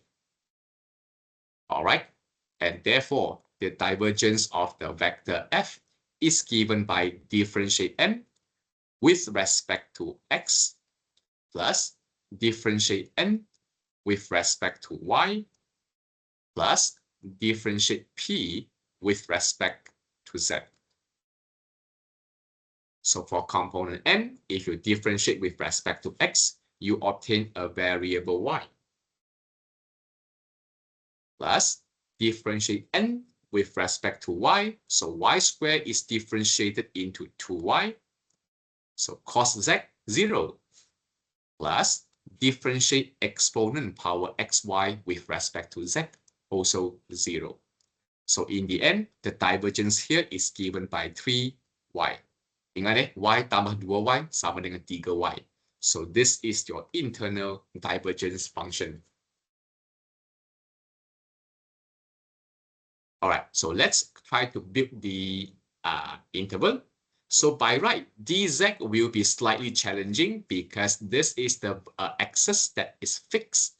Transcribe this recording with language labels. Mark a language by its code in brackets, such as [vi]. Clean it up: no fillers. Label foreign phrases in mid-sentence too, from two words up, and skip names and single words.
[en] All right, and therefore, the divergence of the vector f is given by differentiate n with respect to x plus differentiate n with respect to y plus differentiate p with respect to z. So for component n, if you differentiate with respect to x, you obtain a variable y. Plus differentiate n with respect to y, so y squared is differentiated into 2y. So cos z, 0. Plus differentiate exponent power xy with respect to z, also 0. So in the end, the divergence here is given by 3y. [ms] Ingat y tambah 2y sama dengan 3y. [en] So this is your internal divergence function. All right, so let's try to build the interval. So by right, dz will be slightly challenging because this is the axis that is fixed.